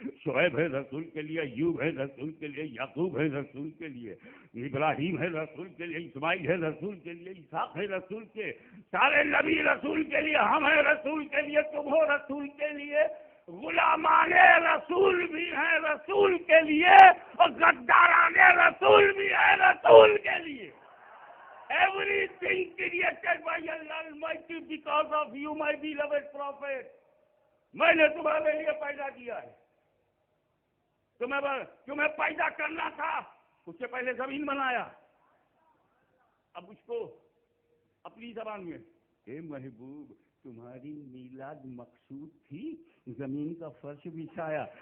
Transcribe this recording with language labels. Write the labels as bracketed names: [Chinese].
[Hindi] शुएब है रसूल के लिए, अय्यूब है रसूल के लिए, याकूब है रसूल के लिए, इब्राहिम है रसूल के लिए, इस्माइल है रसूल के लिए, इसहाक है रसूल के, सारे नबी रसूल के लिए, हम है रसूल के लिए, तुम हो रसूल के लिए, गुलामाने रसूल भी हैं रसूल के लिए, और गद्दाराने रसूल भी हैं रसूल के लिए। [English] Everything created by Allah Almighty because of you, my beloved prophet. [Hindi] मैंने तुम्हारे लिए पैदा किया है। तुम्हें पैदा करना था, उससे पहले जमीन बनाया। अब उसको अपनी जबान में, हे महबूब, तुम्हारी मीलाद मकसूद थी, जमीन का फर्श बिछाया।